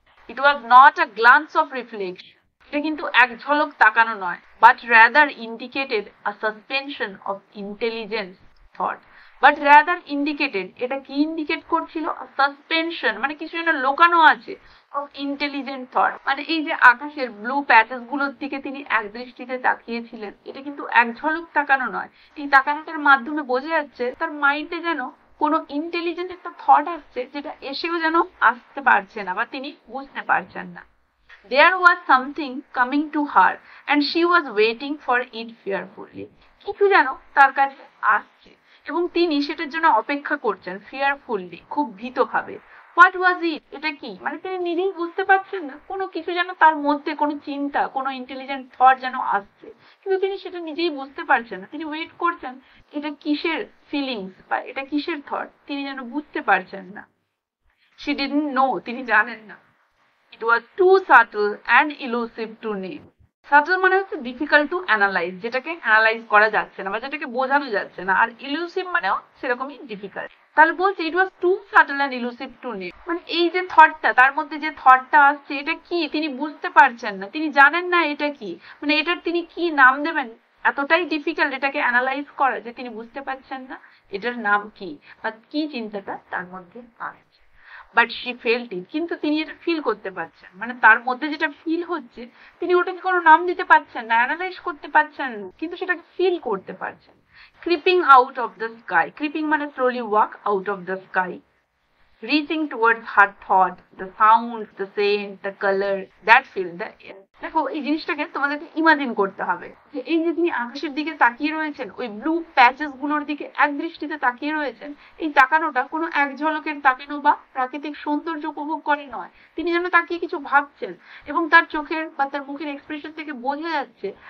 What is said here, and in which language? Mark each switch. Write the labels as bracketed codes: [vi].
[en] it was not a glance of reflection, [bn] এটা কিন্তু এক ঝলক তাকানো নয়, [en] but rather indicated a suspension of intelligence thought, [bn] but rather indicated, এটা কি ইন্ডিকেট করছিল, সাসপেনশন মানে কিছু যেন লোকানো আছে, [en] of intelligent thought [bn] মানে এই যে আকাশের ব্লু প্যাচেস গুলোর দিকে তিনি এক দৃষ্টিতে তাকিয়েছিলেন, এটা কিন্তু এক ঝলক তাকানো নয়। এই তাকানোটার মাধ্যমে বোঝা যাচ্ছে তার মাইন্ডে যেন কোনো ইন্টেলিজেন্ট একটা থট আসছে, যেটা এসেও যেন আসতে পারছে না বা তিনি বুঝতে পারছেন না। [en] There was something coming to her and she was waiting for it fearfully, [bn] কিছু যেন তার কাছে আসছে এবং তিনি সেটার জন্য অপেক্ষা করছেন, [en] fearfully খুব ভীতভাবে। What was it, [bn] এটা কি, মানে তিনি নিজেই বুঝতে পারছেন না, কোনো কিছু যেন তার মধ্যে কোনো চিন্তা, কোনো ইন্টেলিজেন্ট থট যেন আসছে, কিন্তু তিনি সেটা নিজেই বুঝতে পারছেন না। তিনি ওয়েট করছেন এটা কিসের ফিলিংস বা এটা কিসের থট, তিনি যেন বুঝতে পারছেন না। [en] She didn't know, [bn] তিনি জানেন না। [en] It was too subtle and elusive to name. [bn] Subtle মানে হচ্ছে ডিফিকাল্ট টু অ্যানালাইজ, যেটাকে অ্যানালাইজ করা যাচ্ছে না বা যেটাকে বোঝানো যাচ্ছে না। আর ইলুসিভ মানেও সেরকমই ডিফিকাল্ট। তাহলে বলছে [en] it was too subtle and elusive to name, [bn] মানে এই যে থটটা, তার মধ্যে যে থটটা আসছে এটা কি তিনি বুঝতে পারছেন না, তিনি জানেন না এটা কি, মানে এটার তিনি কি নাম দেবেন, এতটাই ডিফিকাল্ট এটাকে অ্যানালাইজ করা যে তিনি বুঝতে পারছেন না এটার নাম কি বা কি চিন্তাটা তার মধ্যে আসছে। [en] but she felt it, [bn] কিন্তু তিনি এটা ফিল করতে পারছেন, মানে তার মধ্যে যেটা ফিল হচ্ছে তিনি ওটাকে কোনো নাম দিতে পারছেন না, অ্যানালাইজ করতে পারছেন না, কিন্তু সেটাকে ফিল করতে পারছেন। [en] Creeping out of the sky, creeping মানে slowly walk out of the sky, reaching towards her thought, the sounds, the scent, the color that fill the air. [bn] দেখো এই জিনিসটাকে তোমাদেরকে ইমাজিন করতে হবে যে এই যে তিনি আকাশের দিকে তাকিয়ে রয়েছেন, ওই ব্লু প্যাচেস গুলোর দিকে এক দৃষ্টিতে তাকিয়ে রয়েছেন, এই তাকানোটা কোনো এক ঝলকের তাকানো বা প্রাকৃতিক সৌন্দর্য উপভোগ করে নয়, তিনি যেন তাকিয়ে কিছু ভাবছেন এবং তার চোখের বা তার মুখের এক্সপ্রেশন থেকে বোঝা যাচ্ছে